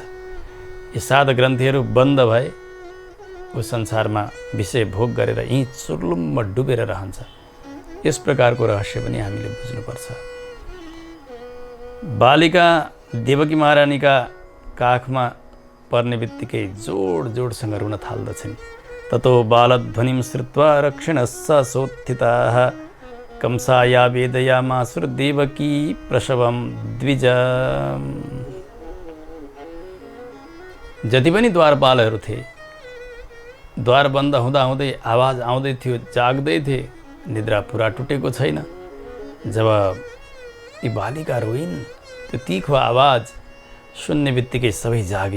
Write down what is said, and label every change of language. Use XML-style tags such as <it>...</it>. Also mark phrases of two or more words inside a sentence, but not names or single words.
<ne>यी 7 ग्रन्थिहरू बन्द भए ऊ संसारमा विषय भोग गरेर यहीँ चुर्लुम्म डुबेर रहन्छ। यस प्रकारको रहस्य पनि हामीले बुझ्नुपर्छ। बालिका देवकी महारानीका काखमा पर्ने बित्तिकै जोड जोडसँग रुन थाल्दछन्।</ne> <sa>ततो बालध्वनिं श्रुत्वा रक्षिणस्स सोत्थिताः कंसाया वेदयामासुर देवकी प्रसवं द्विज।</sa> <ne>जति पनि द्वारपालहरू थिए, द्वार बन्द हुँदा हुँदै आवाज आउँदै थियो, जाग्दै थिए, निद्रा पुरा टुटेको छैन। जब यी बालिका रोइन्, त्यो तीखो आवाज सुन्ने बित्तिकै सबै जागे।</ne>